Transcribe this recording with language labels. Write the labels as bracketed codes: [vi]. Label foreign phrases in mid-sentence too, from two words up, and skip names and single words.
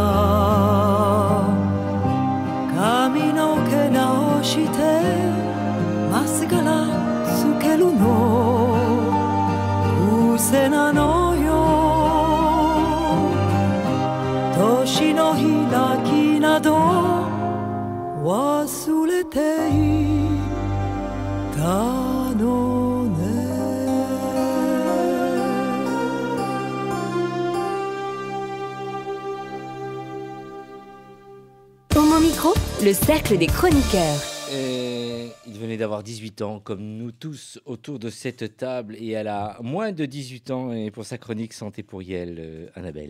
[ja] ら髪の毛直してマスカラつけるの癖なのよ年の開きなど忘れていたのね [fr] Homo Micro, le cercle des chroniqueurs. Il venait d'avoir 18 ans, comme nous tous autour de cette table, et elle a moins de 18 ans, et pour sa chronique Santé pour Yel, Annabelle.